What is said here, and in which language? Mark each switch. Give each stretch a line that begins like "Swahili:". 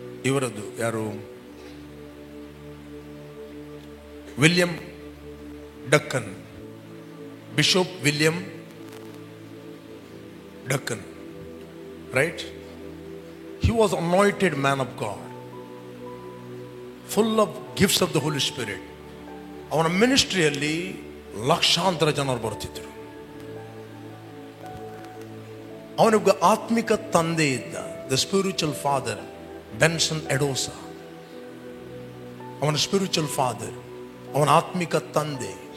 Kannada: ಇವರದ್ದು ಯಾರು, William Deccan, bishop William Deccan, right?
English: He was anointed man of God, full of gifts of the Holy Spirit.
Kannada: ಅವನ ಮಿನಿಸ್ಟ್ರಿಯಲ್ಲಿ ಲಕ್ಷಾಂತರ ಜನರು ಬರ್ತಿದ್ರು. ಅವನಿಗೆ ಆತ್ಮಿಕ ತಂದೆ ಇದ್ದ,
English: the spiritual father
Kannada: ಬೆನ್ಸನ್ ಎಡೋಸಾ. ಅವನ
English: spiritual father,
Kannada: ಅವನ ಆತ್ಮಿಕ ತಂದೆ.